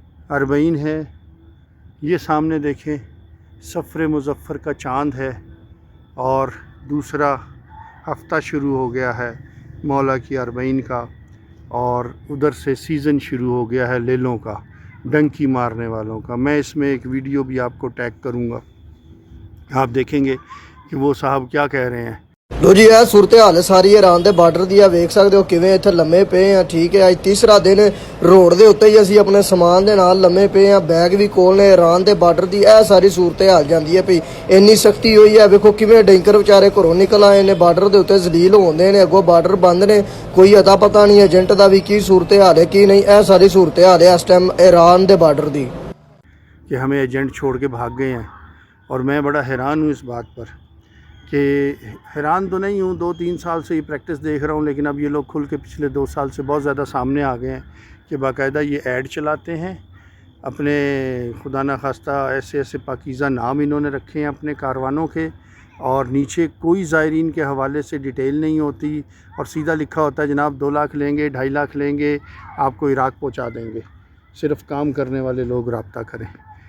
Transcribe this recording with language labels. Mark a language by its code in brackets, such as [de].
[hi] अरबईन है, ये सामने देखें, सफ़र मुज़फ़्फ़र का चाँद है, और दूसरा हफ्ता शुरू हो गया है मौला की अरबईन का, और उधर से सीज़न शुरू हो गया है लेलों का, डंकी मारने वालों का। मैं इसमें एक वीडियो भी आपको टैग करूँगा, आप देखेंगे कि वो साहब क्या कह रहे हैं। [pa] ਲੋ ਜੀ ਇਹ ਸੂਰਤ ਹਾਲ ਸਾਰੀ ਇਰਾਨ ਦੇ ਬਾਰਡਰ ਦੀ ਆ, ਵੇਖ ਸਕਦੇ ਹੋ ਕਿਵੇਂ ਇੱਥੇ ਲੰਮੇ ਪਏ ਆ। ਠੀਕ ਹੈ, ਅੱਜ ਤੀਸਰਾ ਦਿਨ ਰੋਡ ਦੇ ਉੱਤੇ ਹੀ ਅਸੀਂ ਆਪਣੇ ਸਮਾਨ ਦੇ ਨਾਲ ਲੰਮੇ ਪਏ ਆ, ਬੈਗ ਵੀ ਕੋਲ ਨੇ। ਇਰਾਨ ਦੇ ਬਾਰਡਰ ਦੀ ਇਹ ਸਾਰੀ ਸੂਰਤ ਹਾਲ ਜਾਂਦੀ ਹੈ ਭਈ, ਇੰਨੀ ਸਖਤੀ ਹੋਈ ਹੈ। ਵੇਖੋ ਕਿਵੇਂ ਡੈਂਕਰ ਵਿਚਾਰੇ ਘਰੋਂ ਨਿਕਲ ਆਏ ਨੇ, ਬਾਰਡਰ ਦੇ ਉੱਤੇ ਜ਼ਲੀਲ ਹੁੰਦੇ ਨੇ, ਅੱਗੋਂ ਬਾਰਡਰ ਬੰਦ ਨੇ, ਕੋਈ ਅਤਾ ਪਤਾ ਨਹੀਂ ਏਜੰਟ ਦਾ ਵੀ ਕੀ ਸੂਰਤ ਹਾਲ ਹੈ ਕੀ ਨਹੀਂ। ਇਹ ਸਾਰੀ ਸੂਰਤ ਹਾਲ ਹੈ ਇਸ ਟਾਈਮ ईरान ਦੇ ਬਾਰਡਰ ਦੀ [hi] कि हमें एजेंट छोड़ के भाग गए हैं, और मैं बड़ा हैरान हूँ इस बात पर कि हैरान तो नहीं हूँ, 2-3 साल से ये प्रैक्टिस देख रहा हूँ, लेकिन अब ये लोग खुल के पिछले 2 साल से बहुत ज़्यादा सामने आ गए हैं कि बाकायदा ये ऐड चलाते हैं अपने, खुदा न खास्ता ऐसे ऐसे पाकीज़ा नाम इन्होंने रखे हैं अपने कारवानों के, और नीचे कोई ज़ायरीन के हवाले से डिटेल नहीं होती, और सीधा लिखा होता है जनाब 2 लाख लेंगे, 2.5 लाख लेंगे, आपको इराक़ पहुँचा देंगे, सिर्फ़ काम करने वाले लोग रब्ता करें।